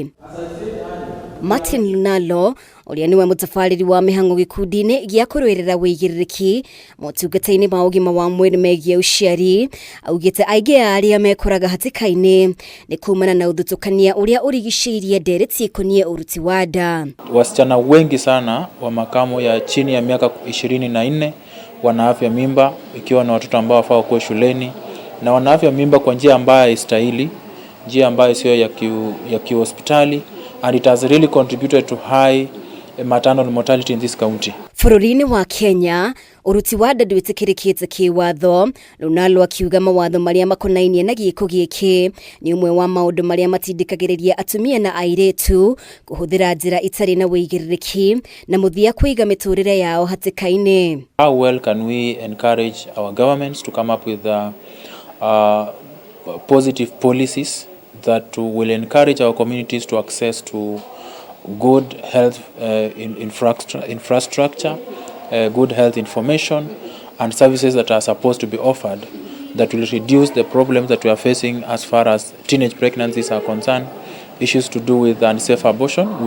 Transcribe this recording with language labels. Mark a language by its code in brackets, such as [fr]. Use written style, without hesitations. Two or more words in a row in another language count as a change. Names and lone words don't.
[ki] Martin Lunalo uria niwe mutafariri wa mihango gikundi-ini gia kuruirira uigiririki motungataini ma ugima wa mwiri megie uciari augite aingi aria mekoraga hatikaini ni kumana na uthutukania uria urigiceirie ndereti ikonie uruti wa nda. [sw] Wasichana wengi sana wa makamo ya chini ya miaka 24 wana afya mimba, ikiwa na watoto ambao wafaa kuwa shuleni, na wana afya mimba kwa njia ambayo haistahili, njia ambayo sio ya kihospitali, [en] and it has really contributed to high maternal mortality in this county. [ki] Bururiini wa Kenya, uruti wa nda ndwitikirikite kiwatho. Lunalo akiuga mawatho maria makonainie na giko giki ni umwe wa maundu maria matindikagiriria atumia na airetu kuhuthira njira itari na uigiririki na muthia kuiga miturire yao hatikaini. [en] How well can we encourage our governments to come up with positive policies that will encourage our communities to access to good health infrastructure, good health information, and services that are supposed to be offered that will reduce the problems that we are facing as far as teenage pregnancies are concerned, issues to do with unsafe abortion.